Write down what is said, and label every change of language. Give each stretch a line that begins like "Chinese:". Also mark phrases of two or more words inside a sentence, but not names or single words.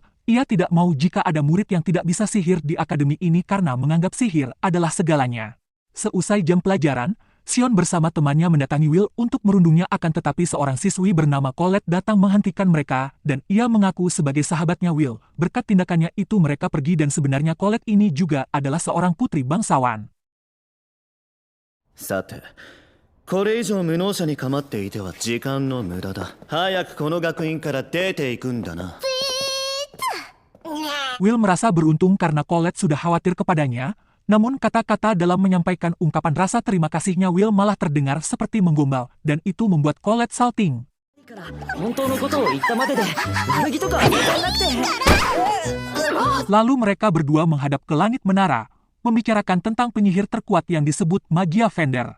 Indonesian: Ia tidak mau jika ada murid yang tidak bisa sihir di akademi ini karena menganggap sihir adalah segalanya. Seusai jam pelajaran, Xion bersama temannya mendatangi Will untuk merundungnya, akan tetapi seorang siswi bernama Colette datang menghentikan mereka, dan ia mengaku sebagai sahabatnya Will. Berkat tindakannya itu mereka pergi, dan sebenarnya Colette ini juga adalah seorang putri bangsawan.
Japanese: さて、これ以上無能者に構っていては時間の無駄だ。早くこの学院から出ていくんだな。
Indonesian: Will merasa beruntung karena Colette sudah khawatir kepadanya, namun kata-kata dalam menyampaikan ungkapan rasa terima kasihnya Will malah terdengar seperti menggombal, dan itu membuat Colette salting. Lalu mereka berdua menghadap ke langit menara, membicarakan tentang penyihir terkuat yang disebut Magia Fender.